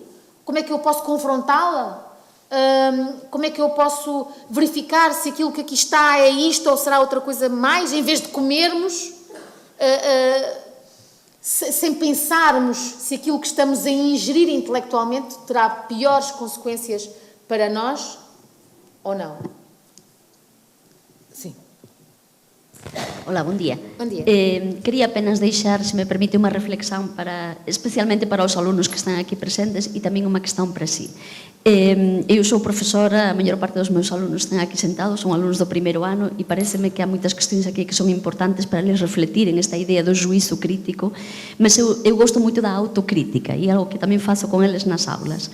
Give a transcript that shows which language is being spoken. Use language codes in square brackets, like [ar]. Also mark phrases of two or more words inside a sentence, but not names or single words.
[pt] Como é que eu posso confrontá-la? Como é que eu posso verificar se aquilo que aqui está é isto ou será outra coisa mais, em vez de comermos, sem pensarmos se aquilo que estamos a ingerir intelectualmente terá piores consequências para nós ou não? Sim. [gl] Hola, bom dia. [pt] Bom dia. [gl] Quería apenas deixar, se me permite, unha reflexión especialmente para os alunos que están aquí presentes e tamén unha questão para si. Eu sou profesora, a maior parte dos meus alunos están aquí sentados, son alunos do primeiro ano e pareceme que há moitas questões aquí que son importantes para eles refletirem esta idea do juízo crítico, mas eu gosto moito da autocrítica e é algo que tamén faço con eles nas aulas.